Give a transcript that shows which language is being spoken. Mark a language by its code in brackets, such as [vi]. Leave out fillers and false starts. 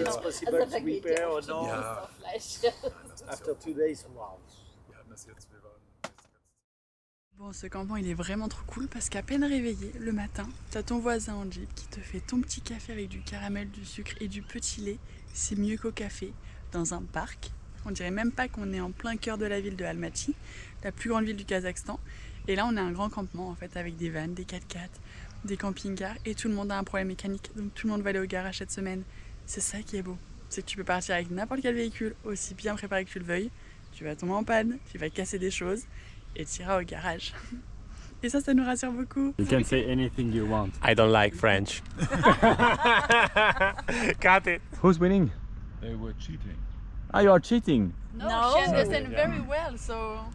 [en] It's possible to repair or not. After 2 days, wow. [fr] Bon, ce campement, il est vraiment trop cool parce qu'à peine réveillé, le matin, t'as ton voisin en Jeep qui te fait ton petit café avec du caramel, du sucre et du petit lait. C'est mieux qu'au café, dans un parc. On dirait même pas qu'on est en plein cœur de la ville de Almaty, la plus grande ville du Kazakhstan. Et là, on a un grand campement en fait avec des vannes, des 4x4, des camping-cars et tout le monde a un problème mécanique. Donc tout le monde va aller au garage cette semaine. C'est ça qui est beau. C'est que tu peux partir avec n'importe quel véhicule, aussi bien préparé que tu le veuilles. Tu vas tomber en panne, tu vas casser des choses et tu iras au garage. Et ça nous rassure beaucoup. [en] You can say anything you want. I don't like French. Got it. Who's winning? They were cheating. Ah, you are cheating. No, she understands very well, so